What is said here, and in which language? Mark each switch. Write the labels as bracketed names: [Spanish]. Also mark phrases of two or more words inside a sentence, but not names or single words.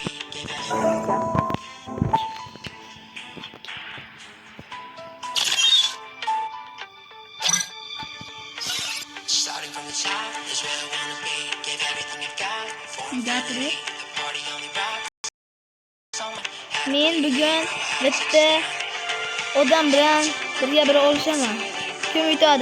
[English] Give everything. Starting from the top is where I wanna be. Give everything I've got for infinity. The party only rocks. [Uzbek] Men bugun bitta odam bilan birga bir olishaman. Kim yutadi?